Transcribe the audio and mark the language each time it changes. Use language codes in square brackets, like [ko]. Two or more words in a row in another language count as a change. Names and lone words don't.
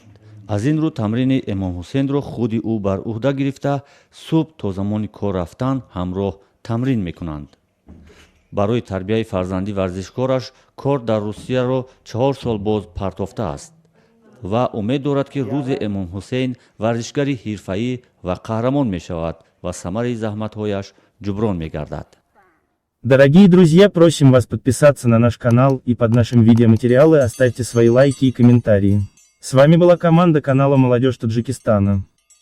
[tg] аз ин рӯ тамрини имомҳусейнро худи ӯ бар уҳда гирифта субҳ то замони кор рафтан ҳамроҳ тамрин мекунанд. барои тарбияи фарзанди варзишкораш кор дар русияро 4 сол боз партофтааст ва умед дорад ки рӯзе имомҳусейн варзишгари ҳирфаӣ ва қаҳрамон мешавад ва самари заҳматҳояш ҷуброн мегардад. [ru] Дорогие друзья, просим вас подписаться на наш канал и под нашим видеоматериалы оставьте свои лайки и комментарии. С вами была команда канала «Молодежь Таджикистана».